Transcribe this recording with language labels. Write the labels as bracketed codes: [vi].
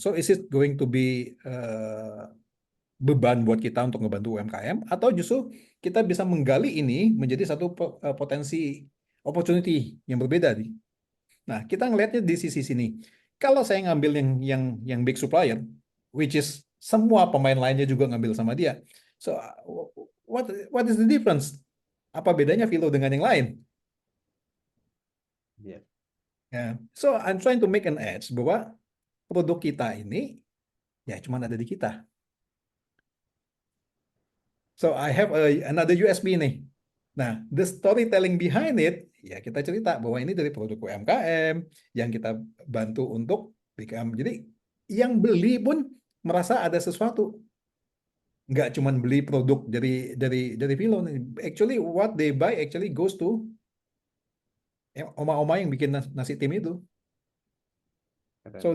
[en] So is it going to be [id] beban buat kita untuk ngebantu UMKM atau justru kita bisa menggali ini menjadi satu potensi opportunity yang berbeda nih. Nah, kita ngelihatnya di sisi sini. Kalau saya ngambil yang big supplier, [en] which is [id] semua pemain lainnya juga ngambil sama dia. [en] So what is the difference? [id] Apa bedanya Vilo dengan yang lain? ya, Ya. [en] So I'm trying to make an edge [id] bahwa produk kita ini ya cuma ada di kita. [en] So I have another USB [id] nih. Nah, [en] the storytelling behind it, [id] ya kita cerita bahwa ini dari produk UMKM yang kita bantu untuk become. Jadi yang beli pun merasa ada sesuatu, nggak cuma beli produk dari Vilo nih. [en] Actually, what they buy actually goes to oma-oma [id] yang bikin nasi tim itu. [en] So